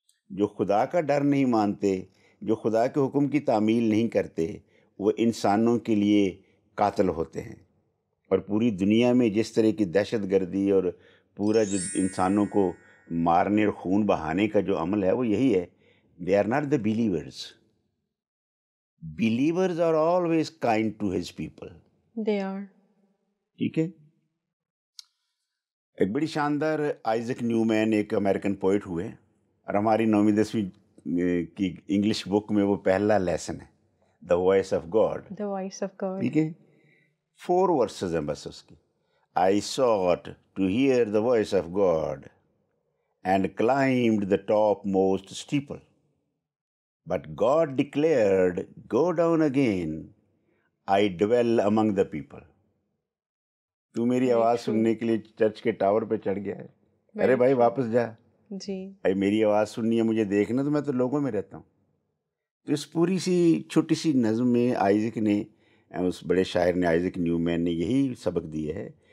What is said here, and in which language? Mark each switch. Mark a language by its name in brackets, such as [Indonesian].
[Urdu] جو خدا کا ڈر نہیں مانتے، جو خدا کے حکم کی تعمیل نہیں کرتے، وہ انسانوں کے لیے قاتل ہوتے ہیں. اور پوری دنیا میں جس طرح کی دہشت گردی اور پورا جو انسانوں کو مارنے اور خون بہانے کا جو عمل ہے وہ یہی ہے. [English] They are not the believers. Believers are always kind to his people. They are. [Urdu] ٹھیک ہے. ایک بڑی شاندار آئزک نیومین ایک امریکن پوئٹ ہوئے، اور ہماری 9ویں 10ویں کی انگلش بک میں وہ پہلا لیسن ہے، [English] The voice of God. The voice of God. [Urdu] ٹھیک ہے. 4 ورسز ہیں بس اس کی. [English] I sought to hear the voice of God and climbed the topmost steeple. But God declared, go down again, I dwell among the people. [Urdu] تو میری آواز سننے کے لیے چرچ کے ٹاور پہ چڑھ گیا ہے. ارے بھائی واپس جا. جی. بھائی میری آواز سننی ہے، مجھے دیکھنا، تو میں تو لوگوں میں رہتا ہوں. تو اس پوری سی چھوٹی سی نظم میں آئزک نے، اس بڑے شاعر نے، آئزک نیومین نے یہی سبق دیا ہے.